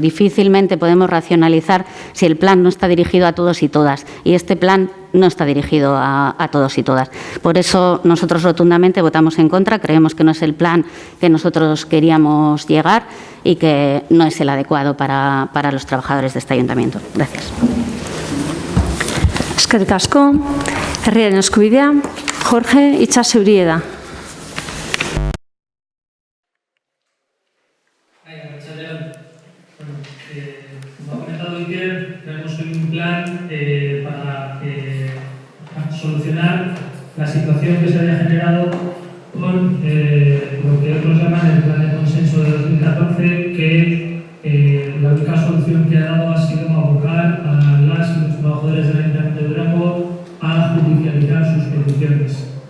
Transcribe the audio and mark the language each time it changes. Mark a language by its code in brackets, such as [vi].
[es] Difícilmente podemos racionalizar si el plan no está dirigido a todos y todas, y este plan no está dirigido a todos y todas. Por eso nosotros rotundamente votamos en contra, creemos que no es el plan que nosotros queríamos llegar y que no es el adecuado para los trabajadores de este ayuntamiento. Gracias. [eu] Eskerrik asko. Herriaren eskubidea, Jorge Itxasurieda. [es] Como ha comentado Iker, tenemos un plan para solucionar la situación que se había generado con lo que otros llaman el plan de consenso de 2014, que la única solución que ha dado ha sido abocar a las y los trabajadores del Ayuntamiento de Durango a judicializar sus peticiones.